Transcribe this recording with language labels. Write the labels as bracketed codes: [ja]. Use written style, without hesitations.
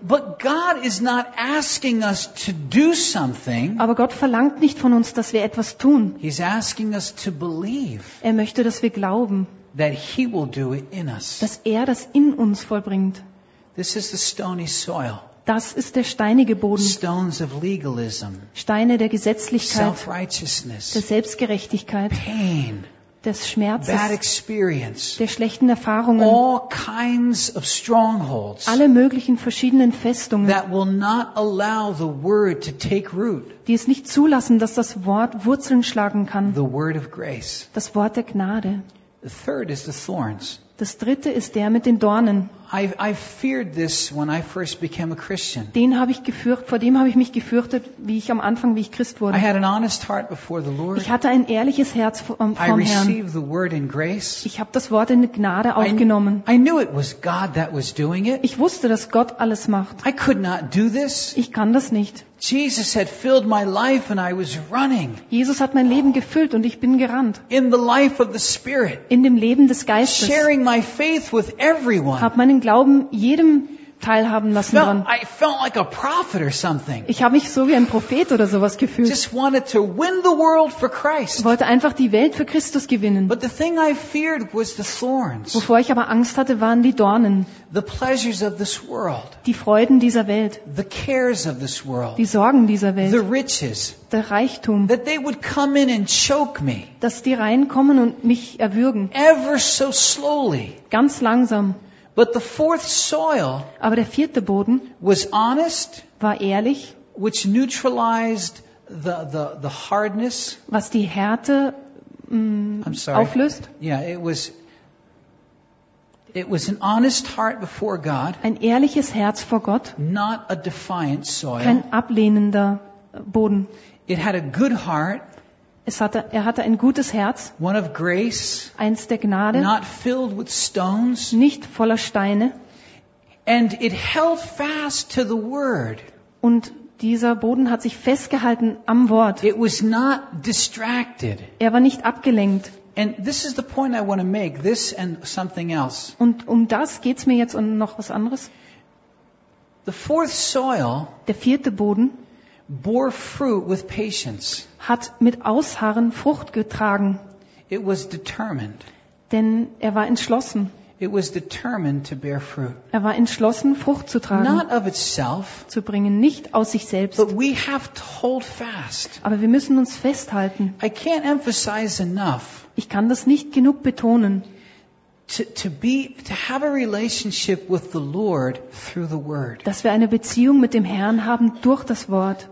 [en] But God is not asking us to do something. [de] Aber Gott verlangt nicht von uns, dass wir etwas tun. [en] He's asking us to believe. [de] Er möchte, dass wir glauben. [en] That he will do it in us. [de] Dass er das in uns vollbringt. [en] This is the stony soil. [de] Das ist der steinige Boden. [en] Stones of legalism. [de] Steine der Gesetzlichkeit. [en] Self-righteousness. [de] Der Selbstgerechtigkeit. [en] Pain. [de] Des Schmerzes. [en] Bad experience. [de] Der schlechten Erfahrungen. [en] All kinds of strongholds. [de] Alle möglichen verschiedenen Festungen. [en] That will not allow the word to take root. [de] Die es nicht zulassen, dass das Wort Wurzeln schlagen kann. [en] The word of grace. [de] Das Wort der Gnade. [en] The third is the thorns. [de] Das dritte ist der mit den Dornen. [en] I feared this when I first became a Christian. [de] Den habe ich gefürchtet, vor dem habe ich mich gefürchtet, wie ich am Anfang, wie ich Christ wurde. [en] I had an honest heart before the Lord. [de] Ich hatte ein ehrliches Herz vor dem Herrn. [en] I received the word in grace. [de] Ich habe das Wort in Gnade aufgenommen. [en] I knew it was God that was doing it. [de] Ich wusste, dass Gott alles macht. [en] I could not do this. [de] Ich kann das nicht. [en] Jesus had filled my life and I was running. [de] Jesus hat mein Leben gefüllt und ich bin gerannt. [en] In the life of the Spirit. [de] In dem Leben des Geistes. [en] Sharing my faith with everyone. [de] Hab meinen Glauben jedem teilhaben lassen dran. [en] I felt like a prophet or something. [de] Ich habe mich so wie ein Prophet oder sowas gefühlt. [en] Just wanted to win the world for Christ. [de] Wollte einfach die Welt für Christus gewinnen. [en] But the thing I feared was the thorns. [de] Wovor ich aber Angst hatte, waren die Dornen. [en] The pleasures of this world. [de] Die Freuden dieser Welt. [en] The cares of this world. [de] Die Sorgen dieser Welt. [en] The riches. [de] Der Reichtum. [en] That they would come in and choke me. [de] Dass die reinkommen und mich erwürgen. [en] Ever so slowly. [de] Ganz langsam. [en] But the fourth soil, [de] aber der vierte Boden, [en] was honest, [de] war ehrlich, [en] which neutralized the hardness, [de] was die Härte auflöst. [en] Yeah, it was an honest heart before God, [de] ein ehrliches Herz vor Gott, [en] not a defiant soil, [de] kein ablehnender Boden. [en] It had a good heart. [de] Er hatte ein gutes Herz, [en] one of grace, [de] eins der Gnade, [en] not filled with stones, [de] nicht voller Steine, [en] and it held fast to the word. [de] Und dieser Boden hat sich festgehalten am Wort. [en] It was not distracted. [de] Er war nicht abgelenkt. [en] And this is the point I want to make, this and something else. [de] Und um das geht's mir jetzt und noch was anderes. [en] The fourth soil, [de] der vierte Boden, [en] bore fruit with patience. [de] Hat mit Ausharren Frucht getragen. [en] It was determined. [de] Denn er war entschlossen. [en] It was determined to bear fruit. [de] Er war entschlossen, Frucht zu tragen. [en] Not of itself, [de] zu bringen, nicht aus sich selbst. [en] But we have to hold fast. [de] Aber wir müssen uns festhalten. [en] I can't emphasize enough, [de] ich kann das nicht genug betonen. [en] To have a relationship with the Lord through the Word. [de] Dass wir eine Beziehung mit dem Herrn haben durch das Wort.